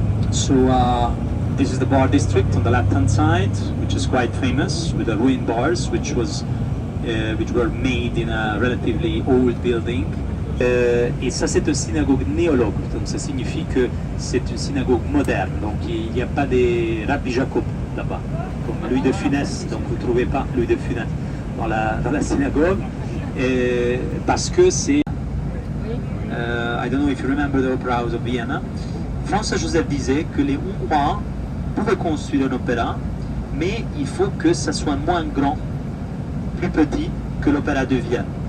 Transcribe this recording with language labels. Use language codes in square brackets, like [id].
[en] So, this is the bar district on the left-hand side, which is quite famous, with the ruin bars, which were made in a relatively old building. [fr] Et ça, c'est une synagogue néologue, donc ça signifie que c'est une synagogue moderne. Donc il n'y a pas des Rabbi Jacob là-bas, comme Louis de Funès. Donc vous ne trouvez pas Louis de Funès dans la synagogue, parce que c'est... [en] I don't know if you remember the Opera House of Vienna. [fr] François Joseph disait que les Hongrois pouvaient construire un opéra, mais il faut que ça soit moins grand, plus petit que l'opéra de Vienne.